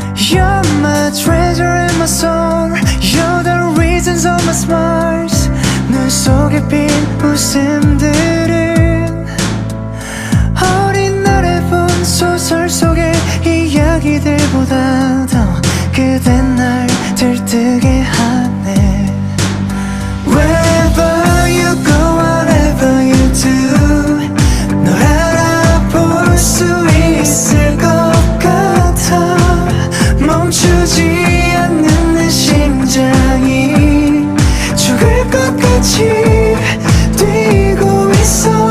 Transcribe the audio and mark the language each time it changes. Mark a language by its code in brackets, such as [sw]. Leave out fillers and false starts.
[en] You're my treasure and my soul. You're the reasons of my smiles. [ko] 눈 속에 핀 웃음들은 어린 날에 본 소설 속의 이야기들보다 더 그댄 날 들뜨게 하네. [en] Wherever you go, whatever you do, [ko] 널 알아볼 수 있을 것 같아. 멈추지 않는 내 심장이 죽을 것 같이 뛰고 있어.